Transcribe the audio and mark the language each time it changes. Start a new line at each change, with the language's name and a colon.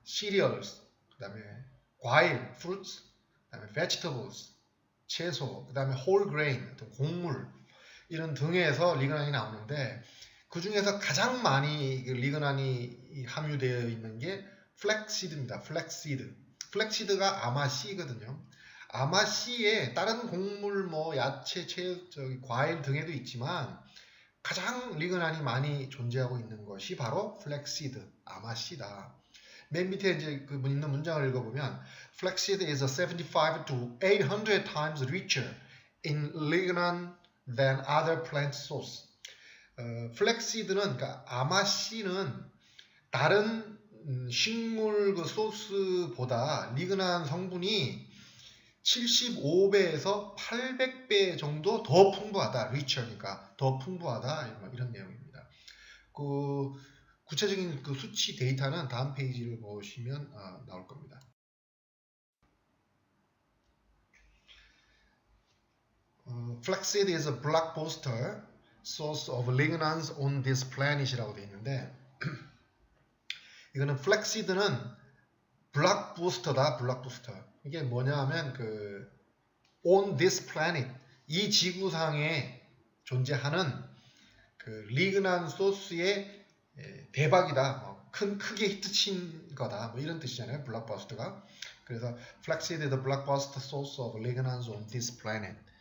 Korean: cereals, 그 다음에 과일, fruits, 그 다음에 vegetables, 채소, 그 다음에 whole grain, 곡물, 이런 등에서 리그난이 나오는데, 그 중에서 가장 많이 리그난이 함유되어 있는 게 flaxseed입니다. flaxseed. flaxseed가 아마씨거든요. 아마씨에 다른 곡물, 야채, 과일 등에도 있지만 가장 리그난이 많이 존재하고 있는 것이 바로 flaxseed, 아마씨다. 맨 밑에 이제 있는 문장을 읽어보면,
English: flaxseed is 75 to 800 times richer in lignan than other plant source.
Korean: flaxseed는, 그러니까 아마씨는 다른 식물 소스보다 리그난 성분이 75배에서 800배 정도 더 풍부하다. richer니까 더 풍부하다, 이런 내용입니다. 구체적인 수치 데이터는 다음 페이지를 보시면 나올 겁니다.
English: Flaxseed is a blockbuster source of lignans on this planet이라고
Korean: 되어 있는데, 이거는 flaxseed는 블록부스터다, 블록부스터. 이게 뭐냐 하면
English: on this planet,
Korean: 이 지구상에 존재하는 리그난 소스의 대박이다, 크게 히트친 거다, 이런 뜻이잖아요, 블록버스터가.
English: 그래서 flaxseed is the blockbuster source of lignans on this planet.